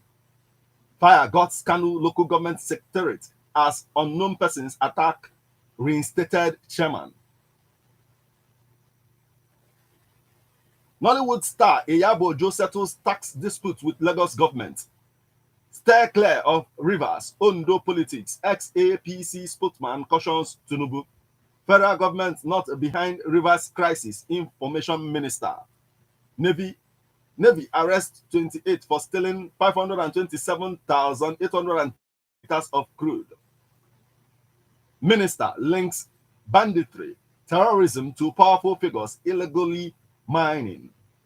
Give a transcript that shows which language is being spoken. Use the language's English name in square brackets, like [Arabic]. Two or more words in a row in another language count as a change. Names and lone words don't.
[English] Fire guts Kanu local government secretariat as unknown persons attack reinstated chairman. Nollywood star Iyabo Ojo settles tax dispute with Lagos government. Stay clear of Rivers, Ondo politics. Ex-APC spokesman cautions Tinubu. Federal government not behind Rivers crisis. Information minister. Navy arrests 28 for stealing 527,800 liters of crude. Minister links banditry, terrorism to powerful figures illegally mining.